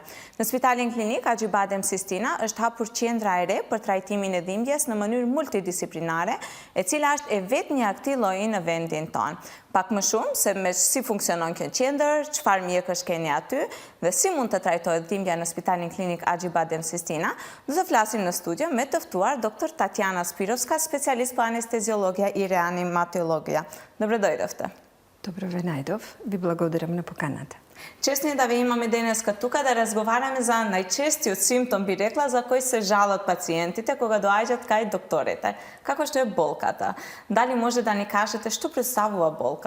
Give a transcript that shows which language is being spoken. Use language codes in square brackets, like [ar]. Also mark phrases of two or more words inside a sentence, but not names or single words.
[sq] Në Spitalin Klinik Axhibadem Sistina është hapur qendra e re për trajtimin e dhimbjes në mënyrë multidisiplinare, e cila është e vetmja e këtij lloji në vendin tonë. Pak më shumë se me si funksionon kjo qendër, çfarë mjekësh keni aty dhe si mund të trajtohet dhimbja në Spitalin Klinik Axhibadem Sistina, do të flasim në studio me të ftuar dr. [mk] Tatjana Spirovska, specialist po anesteziologija и реаниматология. Добре дојдовте. Добро ве најдов. Ви благодарам на поканата. Честно е да ви имаме денес тука да разговараме за најчестиот симптом, би рекла, за кој се жалат пациентите кога доаѓаат кај докторите. Како што е болката? Дали може да ни кажете што представува болка?